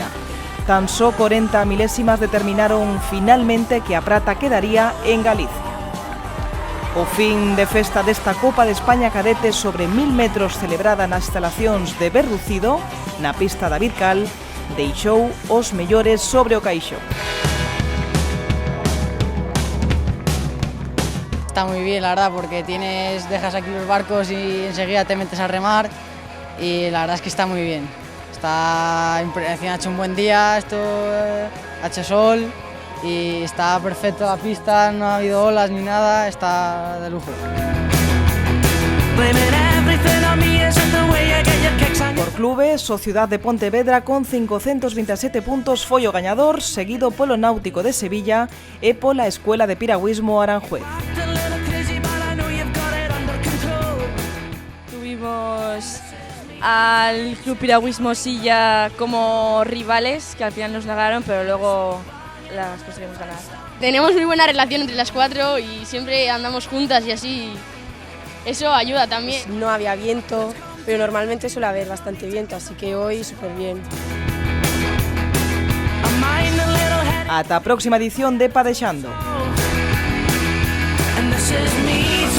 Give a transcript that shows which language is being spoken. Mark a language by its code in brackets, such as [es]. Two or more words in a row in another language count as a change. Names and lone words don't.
[gl] Tan só 40 milésimas determinaron finalmente que a prata quedaría en Galicia. O fin de festa desta Copa de España cadete sobre 1000 metros celebrada nas instalacións de Berrucido, na pista David Cal, deixou os mellores sobre o caixón. [es] Está muy bien, la verdad, porque dejas aquí los barcos y enseguida te metes a remar y la verdad es que está muy bien. Encima ha hecho un buen día, ha hecho sol y está perfecto la pista, no ha habido olas ni nada, está de lujo. [gl] Por clubes, o Ciudad de Pontevedra con 527 puntos foi o gañador, seguido polo Náutico de Sevilla e pola Escuela de Piragüismo Aranjuez. [es] Tuvimos al Club Piragüismo Silla como rivales, que al final nos ganaron, pero luego las conseguimos ganar. Tenemos muy buena relación entre las cuatro y siempre andamos juntas y así, eso ayuda también. No había viento, pero normalmente suele haber bastante viento, así que hoy súper bien. [gl] Ata a próxima edición de Padexando. [en] And this is me.